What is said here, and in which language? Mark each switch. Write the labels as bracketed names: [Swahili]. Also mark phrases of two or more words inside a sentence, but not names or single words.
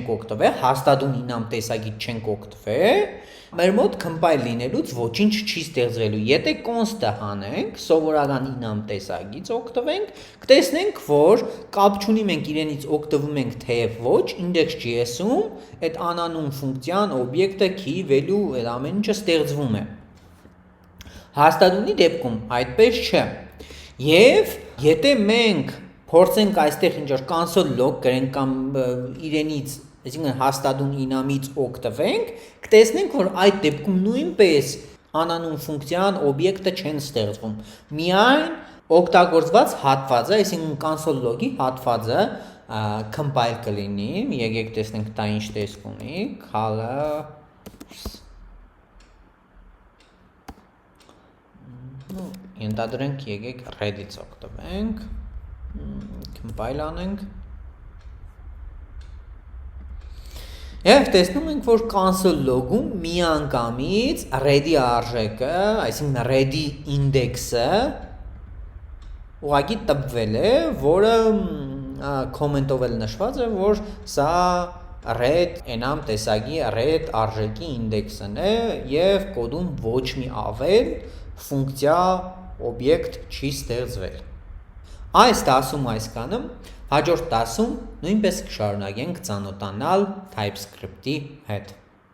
[Armenian] օգտվել, հաստատուն enum տեսակից չենք օգտվել, մեր մոտ compile լինելուց ոչինչ չի ստեղծվելու։ Եթե const-ը հանենք, սովորական enum տեսակից օգտվենք, կտեսնենք, որ կապ չունի մենք իրենից օգտվում ենք թեև ոչ, index.js-ում այդ անանուն ֆունկցիան, օբյեկտը, key, value, այդ ամեն ինչը ստեղծվում է։ Հաստատունի դեպքում այդպես չէ։ Եվ եթե մենք փորձենք այստեղ ինչ-որ [English] console log [Armenian] գրենք կամ իրենից, այսինքն հաստատուն enum-ից օգտվենք, կտեսնենք, որ այդ դեպքում նույնպես անանուն ֆունկցիան, օբյեկտը չեն ստեղծվում։ Միայն օգտագործված հատվածը, այսինքն [English] console log- [Armenian] ի հատվածը compile կլինի, եկեք տեսնենք դա ինչ տեսք ունի, colors Ենթադրենք եկեք red-ից օգտվենք, compile անենք Եվ տեսնում ենք, որ [English] console log- [Armenian] ում միանգամից red-ի արժեքը, այսինքն red-ի index-ը ուղղակի տպվել է, որը comment-ով էլ նշված է, որ սա red enum տեսակի red արժեքի index-ն է եւ կոդում ոչ մի ավել ֆունկցիա օբյեկտ չի ստեղծվել։ Այս դասում այսքանը, հաջորդ դասում նույնպես կշարունակենք ծանոթանալ TypeScript-ի հետ։